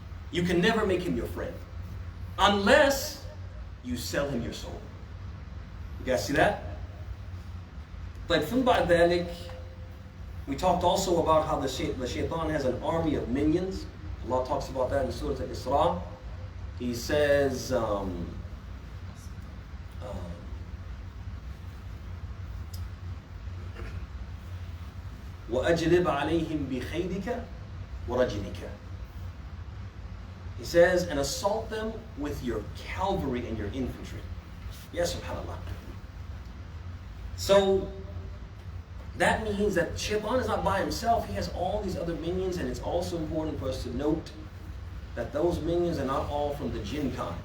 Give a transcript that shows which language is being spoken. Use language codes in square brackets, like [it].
[en] You can never make him your friend unless you sell him your soul. You guys see that? But from [ar] بعد ذلك, [en] we talked also about how the Shaytan has an army of minions. Allah talks about that in Surah Al-Isra. He says, [ar] وَأَجْلِبْ عَلَيْهِمْ بِخَيْلِكَ وَرَجِلِكَ. [en] He says, and assault them with your cavalry and your infantry. Yes, subhanAllah. So, that means that Shaytan is not by himself. He has all these other minions, and it's also important for us to note that those minions are not all from the jinn kind.